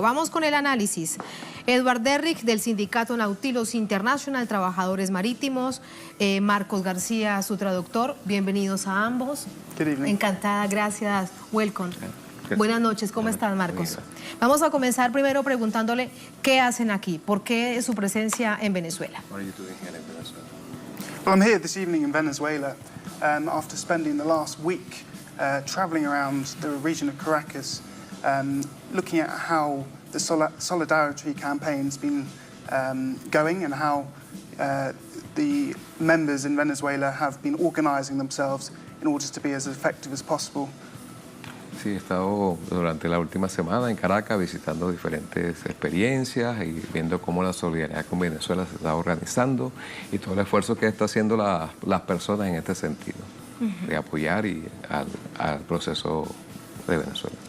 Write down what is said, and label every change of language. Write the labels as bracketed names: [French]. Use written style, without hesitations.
[Spanish] Vamos con el análisis. Edward Derrick, del sindicato Nautilus International, Trabajadores Marítimos. Marcos García, su traductor. Bienvenidos a ambos. Encantada, gracias. [English] Welcome. [Spanish] Buenas noches, ¿cómo están, Marcos? Vamos a comenzar primero preguntándole qué hacen aquí, por qué su presencia en Venezuela. [English] Well, I'm here this evening in Venezuela after spending the last week traveling around the region of Caracas, looking at how the solidarity campaign's been going and how the members in Venezuela have been organizing themselves in order to be as effective as possible. [Spanish] Sí, he estado durante la última semana en Caracas visitando diferentes experiencias y viendo cómo la solidaridad con Venezuela se está organizando y todo el esfuerzo que está haciendo las personas en este sentido, de apoyar al proceso de Venezuela.